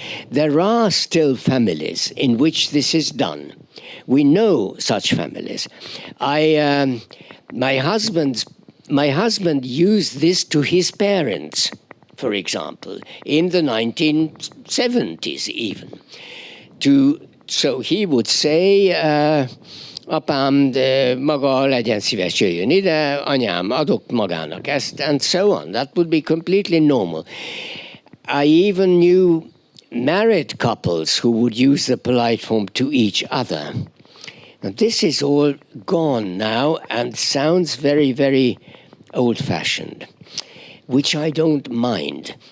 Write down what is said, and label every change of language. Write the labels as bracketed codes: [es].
[en] There are still families in which this is done. We know such families. My husband used this to his parents, for example, in the 1970s even. So he would say, [hu] apám, de maga legyen szíves, jöjjön ide, anyám, adok magának ezt, [en] and so on. That would be completely normal. I even knew married couples who would use the polite form to each other. And this is all gone now and sounds very, very old-fashioned, which I don't mind.